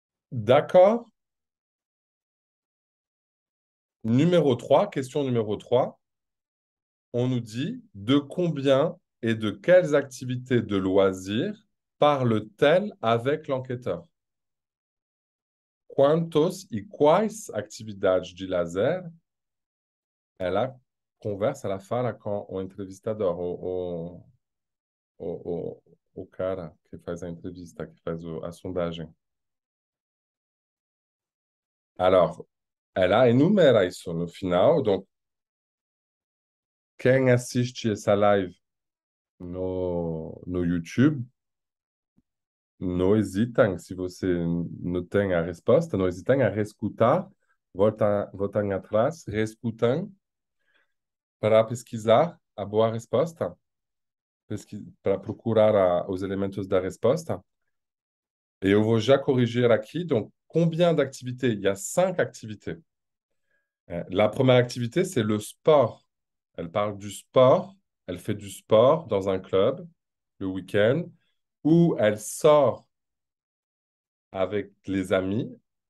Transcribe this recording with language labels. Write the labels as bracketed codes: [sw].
[fr] D'accord? Numéro 3, question numéro 3. On nous dit de combien et de quelles activités de loisirs parle-t-elle avec l'enquêteur? [pt] Quantos e quais atividades de lazer ela conversa, ela fala com o entrevistador, o cara que faz a entrevista, que faz a sondagem. Alors, ela enumera isso no final. Donc, quem assiste essa live no YouTube, não hesitem, se você não tem a resposta, não hesitem a reescutar, voltem atrás, reescutem para pesquisar a boa resposta, para procurar os elementos da resposta. Et eu vou já corrigir aqui. [fr] Donc, combien d'activités? Il y a 5 activités. La première activité, c'est le sport. Elle parle du sport. Elle fait du sport dans un club le week-end ou elle sort avec les amis.